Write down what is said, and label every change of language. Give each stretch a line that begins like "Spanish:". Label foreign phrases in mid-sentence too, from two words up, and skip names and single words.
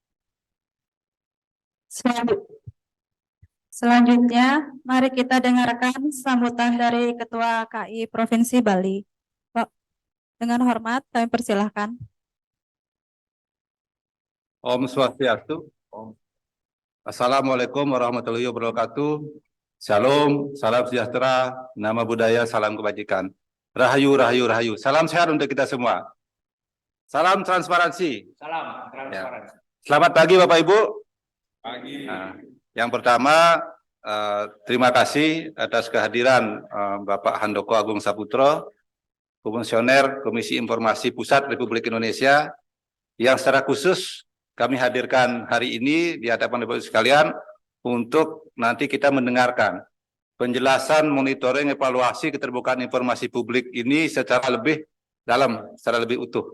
Indonesian: Selanjutnya, mari kita dengarkan sambutan dari Ketua KI Provinsi Bali. Pak, dengan hormat kami persilahkan.
Sanskrit: Om Swastiastu.
Arabic: السلام عليكم ورحمة الله وبركاته.
Indonesian: Shalom, salam sejahtera,
Pali: nama budaya,
Indonesian: salam kebajikan.
Javanese: Rahayu, rahayu, rahayu.
Indonesian: Salam sehat untuk kita semua. Salam transparansi. Salam transparansi. Selamat pagi Bapak Ibu. Pagi. Nah, yang pertama, terima kasih atas kehadiran Bapak Handoko Agung Saputro, Komisioner Komisi Informasi Pusat Republik Indonesia, yang secara khusus kami hadirkan hari ini di hadapan Bapak Ibu sekalian untuk nanti kita mendengarkan penjelasan monitoring evaluasi keterbukaan informasi publik ini secara lebih dalam, secara lebih utuh.